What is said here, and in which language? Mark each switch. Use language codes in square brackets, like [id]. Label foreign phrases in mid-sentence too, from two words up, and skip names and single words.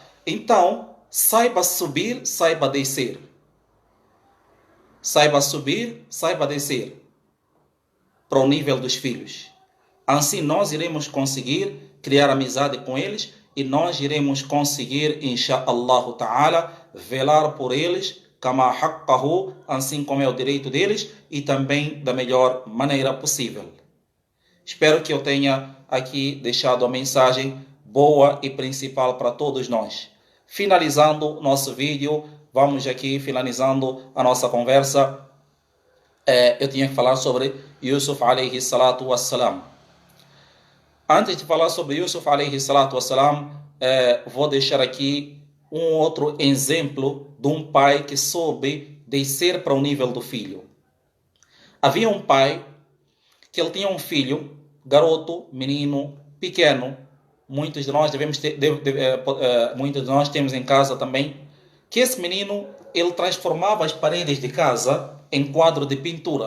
[pt] Então, saiba subir, saiba descer. Saiba subir, saiba descer para o nível dos filhos. Assim nós iremos conseguir criar amizade com eles e nós iremos conseguir, [ar] إن شاء الله تعالى, [pt] velar por eles, [ar] كما حقه, [pt] assim como é o direito deles e também da melhor maneira possível. Espero que eu tenha aqui deixado a mensagem boa e principal para todos nós. Finalizando nosso vídeo, vamos aqui finalizando a nossa conversa. Eu tinha que falar sobre Yusuf [ar] عليه الصلاة والسلام. [pt] Antes de falar sobre Yusuf [ar] عليه الصلاة والسلام, [pt] vou deixar aqui um outro exemplo de um pai que soube descer para o nível do filho. Havia um pai que ele tinha um filho, garoto, menino, pequeno. Muitos de nós muitos de nós temos em casa também, que esse menino, ele transformava as paredes de casa em quadro de pintura.